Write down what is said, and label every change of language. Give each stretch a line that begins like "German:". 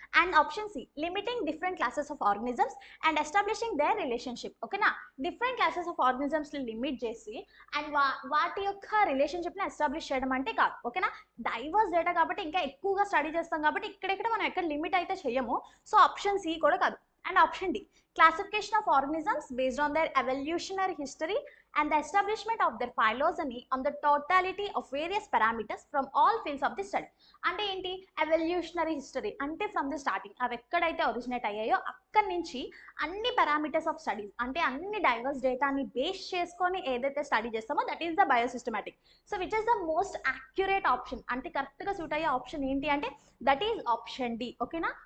English: And option C, limiting different classes of organisms and establishing their relationship. ఓకేనా?
Telugu: Different classes of ఆర్గనిజమ్స్ని limit చేసి and వాటి యొక్క రిలేషన్షిప్ని establish చేయడం అంటే కాదు. ఓకేనా? డైవర్స్ డేటా కాబట్టి ఇంకా ఎక్కువగా స్టడీ చేస్తాం కాబట్టి ఇక్కడెక్కడ మనం ఎక్కడ లిమిట్ అయితే చేయము. సో ఆప్షన్ సి కూడా కాదు.
English: And option D, classification of organisms based on their evolutionary history and the establishment of their phylogeny on the totality of various parameters from all fields of the study.
Telugu: అంటే ఏంటి? Evolutionary history అంటే from the starting అవి ఎక్కడైతే originate అయ్యాయో అక్కడి నుంచి అన్ని parameters of studies అంటే అన్ని డైవర్స్ డేటాని బేస్ చేసుకొని ఏదైతే స్టడీ చేస్తామో that is the బయోసిస్టమాటిక్. So which is the most accurate option అంటే కరెక్ట్గా సూట్ అయ్యే ఆప్షన్ ఏంటి అంటే దట్ ఈజ్ ఆప్షన్ డి. ఓకేనా?